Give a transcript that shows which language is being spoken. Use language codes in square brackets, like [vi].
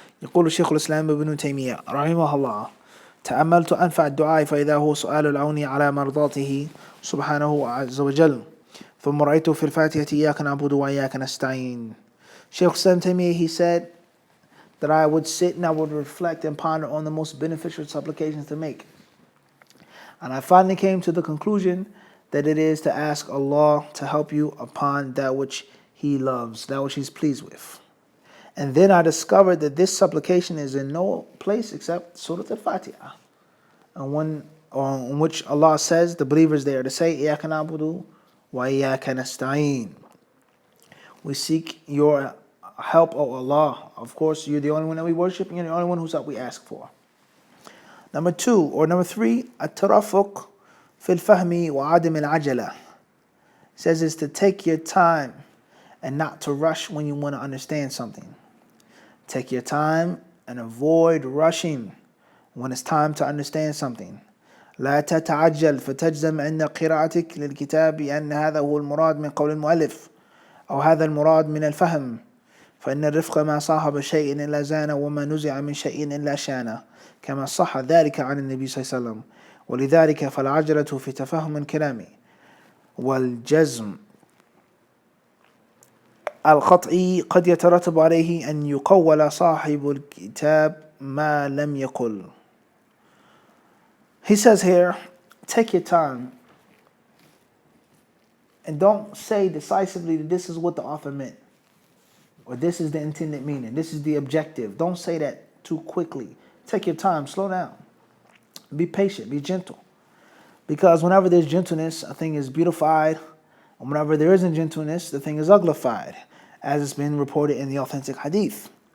[ar] يقول الشيخ الإسلام ابن تيمية رحمه الله تأملت أنفع الدعاء فإذا هو سؤال العون على مرضاته سبحانه عز وجل ثم رأيت في الفاتحة إياك نعبد وإياك نستعين. [en] Shaykh Islam Taymiyyah, he said that I would sit and I would reflect and ponder on the most beneficial supplications to make. And I finally came to the conclusion that it is to ask Allah to help you upon that which He loves, that which He's pleased with. And then I discovered that this supplication is in no place except Surah Al-Fatiha, on which Allah says the believers there to say, [ar] إِيَّاكَ نَعْبُدُ وَإِيَّاكَ نَسْتَعِينُ. [en] We seek your help, O Allah. Of course, you're the only one that we worship, and you're the only one whose help we ask for. Number 3, [ar] الترفق في الفهم وعدم العجلة. [en] Says is to take your time and not to rush when you want to understand something. Take your time and avoid rushing when it's time to understand something. [ar] لا تتعجل فتجزم عند قراءتك للكتاب بأن هذا هو المراد من قول المؤلف أو هذا المراد من الفهم فإن الرفق ما صاحب شيء إلا زانه وما نزع من شيء إلا شانه كما صح ذلك عن النبي صلى الله عليه وسلم ولذلك فالعجلة في تفهم الكلام والجزم القطعي قد يترتب عليه أن يقول صاحب الكتاب ما لم يقل. [en] He says here, take your time and don't say decisively that this is what the author meant or this is the intended meaning, this is the objective. Don't say that too quickly. Take your time, slow down, be patient, be gentle, because whenever there's gentleness, a thing is beautified, and whenever there isn't gentleness, the thing is uglified, as it's been reported in the authentic hadith.